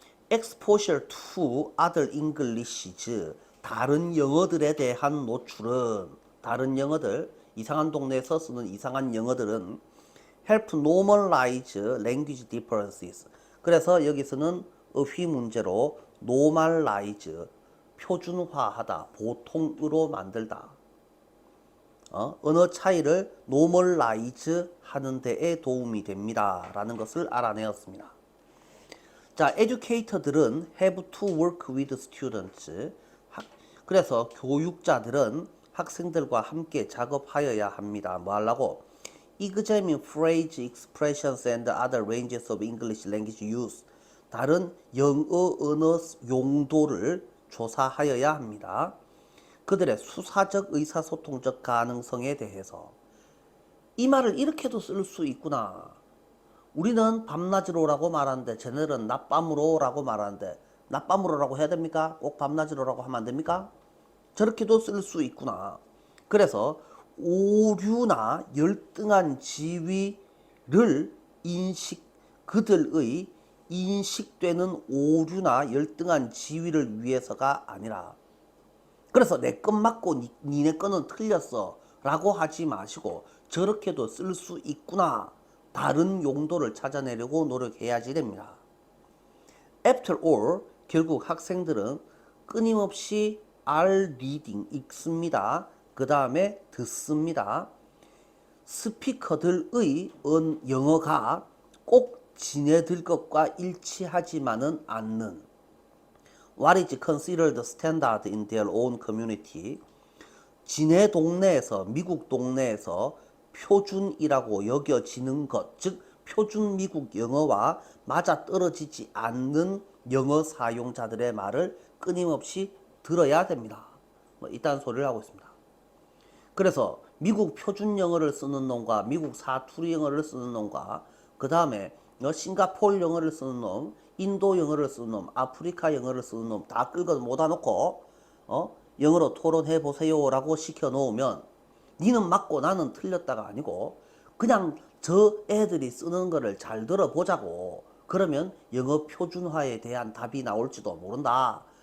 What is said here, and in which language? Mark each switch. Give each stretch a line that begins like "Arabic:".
English: exposure to other Englishes
Korean: 다른 영어들에 대한 노출은 다른 영어들 이상한 동네에서 쓰는 이상한 영어들은
English: help normalize language differences
Korean: 그래서 여기서는 어휘 문제로 normalize 표준화하다 보통으로 만들다 언어 차이를 normalize 하는 데에 도움이 됩니다 라는 것을 알아내었습니다.
English: 자, educator들은 have to work with students.
Korean: 그래서 교육자들은 학생들과 함께 작업하여야 합니다. 뭐 하려고?
English: Examine phrase, expressions and other ranges of English language use.
Korean: 다른 영어 언어 용도를 조사하여야 합니다. 그들의 수사적 의사소통적 가능성에 대해서 이 말을 이렇게도 쓸 수 있구나. 우리는 밤낮으로 오라고 말하는데 쟤네들은 낮밤으로 오라고 말하는데 낮밤으로 오라고 해야 됩니까? 꼭 밤낮으로 오라고 하면 안 됩니까? 저렇게도 쓸 수 있구나. 그래서 오류나 열등한 지위를 그들의 인식되는 오류나 열등한 지위를 위해서가 아니라 그래서 내 것 맞고 니네 거는 틀렸어 라고 하지 마시고 저렇게도 쓸 수 있구나. 다른 용도를 찾아내려고 노력해야지 됩니다.
English: After all,
Korean: 결국 학생들은 끊임없이
English: are reading,
Korean: 읽습니다. 그 다음에 듣습니다. 스피커들의 영어가 꼭 지네들 것과 일치하지만은 않는
English: What is considered standard in their own community?
Korean: 지네 동네에서, 미국 동네에서 표준이라고 여겨지는 것, 즉 표준 미국 영어와 맞아떨어지지 않는 영어 사용자들의 말을 끊임없이 들어야 됩니다. 뭐 이딴 소리를 하고 있습니다. 그래서 미국 표준 영어를 쓰는 놈과 미국 사투리 영어를 쓰는 놈과 그 다음에 싱가포르 영어를 쓰는 놈, 인도 영어를 쓰는 놈, 아프리카 영어를 쓰는 놈 다 끌고 모아 놓고 영어로 토론해 보세요라고 시켜 놓으면 니는 맞고 나는 틀렸다가 아니고 그냥 저 애들이 쓰는 거를 잘 들어보자고 그러면 영어 표준화에 대한 답이 나올지도 모른다.